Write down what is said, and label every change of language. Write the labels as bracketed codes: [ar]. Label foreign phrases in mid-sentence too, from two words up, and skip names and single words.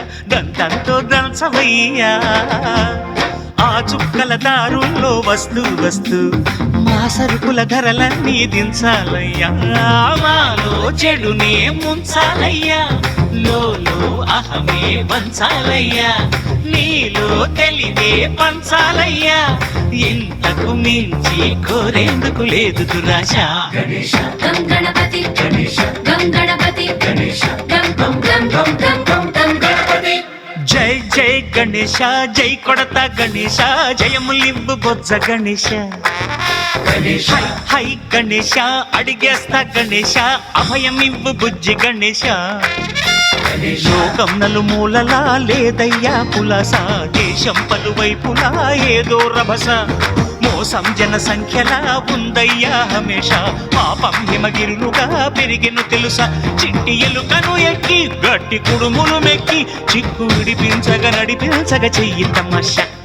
[te] దంతంతో దంచవయ్యా ఆ చుక్కల దారుల్లో వస్తూ వస్తూ మా సరుకుల ధరలన్నీ దించాలయ్యా మాలో చెడునే ముంచాలయ్యా లోలో అహమే పంచాలయ్యా నీలో తెలివే పంచాలయ్యా ఇంతకు మించి కోరేందుకు లేదు దురాశ [sa] गणेश गं गणपति गणेश गं गणपति गणेश गं गं गं गं गं गं गं गणपति [te] జై జై గణేశ జై కొడత గణేశ జయములింబు బొజ్జ గణేశ [sa] गणेश [te] హై హై గణేశ అడిగేస్తా గణేశ అభయమివ్వు బుజ్జి గణేశ లోకం నలుమూలలా లేదయ్యా పులస, దేశం పలువైపులా ఏదో రభస, మోసం జన సంఖ్యలా ఉందయ్యా హమేష, పాపం హిమగిరులుగా పెరిగెను తెలుసా, చిట్టి ఎలుకను ఎక్కి గట్టి కుడుములు మెక్కి చిక్కు విడిపించగా నడిపించగా చెయ్యి తమాష.